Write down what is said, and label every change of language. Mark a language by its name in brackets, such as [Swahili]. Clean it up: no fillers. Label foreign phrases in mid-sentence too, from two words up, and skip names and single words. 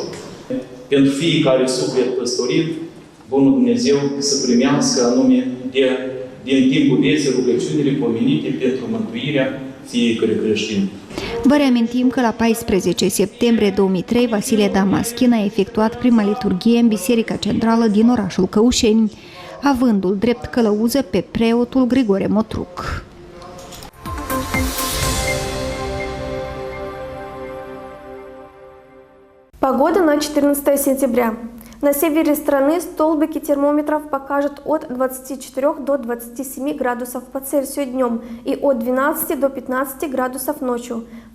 [Romanian] Pentru fiecare suflet păstorit, Bunul Dumnezeu să primească anume din timpul vieții rugăciunile pomenite pentru mântuirea fiecare creștin. Vă reamintim că la 14 septembrie 2003, Vasile Damaschin a efectuat prima liturghie în Biserica Centrală din orașul Căușeni, avându-l drept călăuză pe preotul Grigore Motruc. [Russian] Погода на 14 сентября. На севере страны столбики термометров покажут от 24 до 27 градусов по Цельсию днем и от 12 до 15 градусов ночью.